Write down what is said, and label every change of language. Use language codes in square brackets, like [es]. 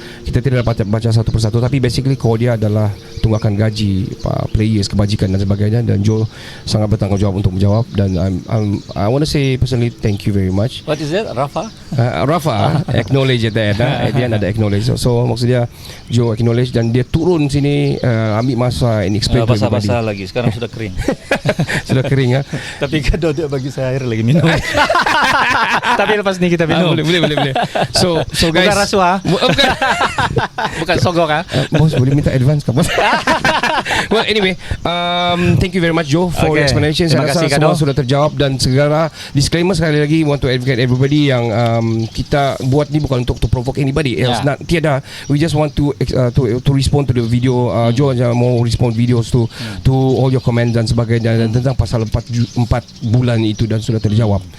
[ms] Kita tidak dapat baca satu persatu, tapi basically core dia adalah tunggakan gaji players, kebajikan dan sebagainya, dan Joe sangat bertanggungjawab untuk menjawab. [en] Dan I want to say personally thank you very much. What is it? Rafa? Rafa acknowledge at the end ada acknowledge. [ms] So maksudnya Joe acknowledge dan dia turun sini ambil masa [en] and explain to everybody. [ms] Basah-basah lagi, sekarang sudah kering. Sudah kering ya. Tapi kado dia bagi saya air lagi minum. Tapi lepas ni kita minum. Boleh. So guys, bukan rasuah. Bukan sogok bos boleh minta advance ke bos? [en] Well anyway, thank you very much Joe for your explanation. [ms] Saya rasa semua sudah terjawab. Dan segala disclaimer sekali lagi, [en] want to advocate everybody [ms] yang kita buat ni bukan untuk [en] to provoke anybody else. [ms] Tiada. [en] We just want to respond to the video. [ms] Joe mau respond [en] videos to all your comments [ms] dan sebagainya, dan tentang pasal 4 bulan itu, dan sudah terjawab.